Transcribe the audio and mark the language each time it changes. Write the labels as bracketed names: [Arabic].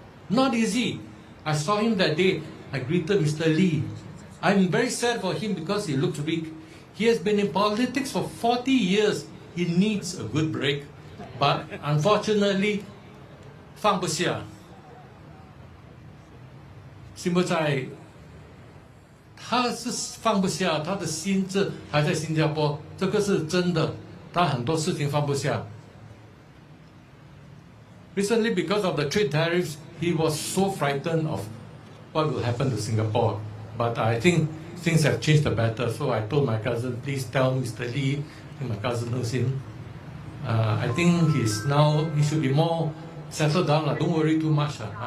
[English] Not easy. I saw him that day. I greeted Mr. Lee. I'm very sad for him because he looks weak. He has been in politics for 40 years. He needs a good break. But unfortunately, [Chinese] 放不下。心不在，他是放不下，他的心智还在新加坡，这个是真的。他很多事情放不下。 [English] Recently, because of the trade tariffs, he was so frightened of what will happen to Singapore. But I think things have changed the better. So I told my cousin, please tell Mr. Lee, my cousin knows him. I think he should be more settled down. Don't worry too much.